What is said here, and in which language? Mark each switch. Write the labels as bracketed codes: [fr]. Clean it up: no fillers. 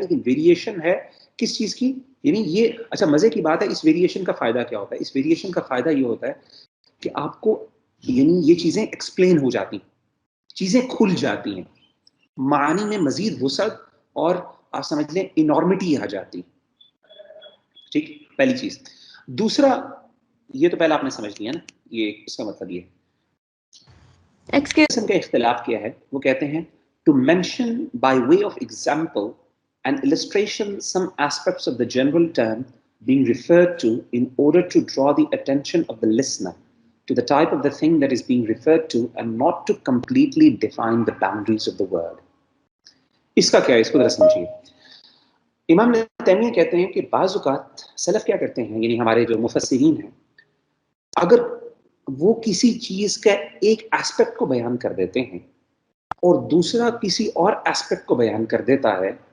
[ur] لیکن ویریشن ہے کس چیز کی؟ یعنی یہ اچھا مزے کی بات ہے، اس ویریشن کا فائدہ کیا ہوتا ہے؟ اس ویریشن کا فائدہ یہ ہوتا ہے کہ آپ کو، یعنی یہ چیزیں ایکسپلین ہو جاتی ہیں، چیزیں کھل جاتی ہیں، معانی میں مزید وسعت اور آپ سمجھ لیں انارمٹی آ جاتی. ٹھیک، پہلی چیز. دوسرا، یہ تو پہلا آپ نے سمجھ لیا نا، یہ اس کا مطلب یہ قسم کا اختلاف کیا ہے. وہ کہتے ہیں [en] To mention by way of example and illustration some aspects of the general term being referred to in order to draw the attention of the listener to the type of the thing that is being referred to and not to completely define the boundaries of the word. [ur] اس کا کیا ہے، اس کو ذرا سمجھیے. امام تیمیہ کہتے ہیں کہ بعض اوقات سلف کیا کرتے ہیں، یعنی ہمارے جو مفسرین ہیں، اگر وہ کسی چیز کا ایک ایسپیکٹ کو بیان کر دیتے ہیں اور دوسرا کسی اور ایسپیکٹ کو بیان کر دیتا ہے،